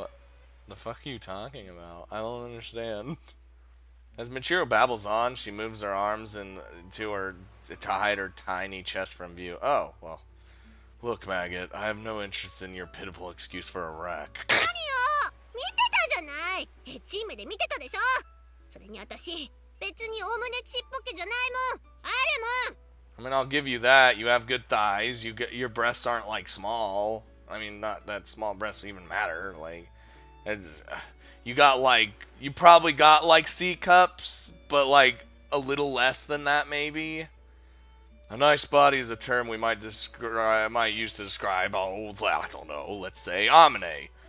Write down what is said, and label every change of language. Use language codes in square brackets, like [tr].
[en] What the fuck are you talking about? I don't understand. As Michiru babbles on, she moves her arms to hide her tiny chest from view. Oh, well. Look, maggot, I have no interest in your pitiful excuse for a wreck. [ja] 何よ、見てたじゃない。エッチい目で見てたでしょ。それに私、別にお胸ちっぽけじゃないもん。あるもん。 [en] I mean, I'll give you that. You have good thighs. Your breasts aren't like small. I mean, not that small breasts even matter. Like, you probably got like C cups, but like a little less than that maybe. A nice body is a term we might use to describe, I don't know, let's say, amine.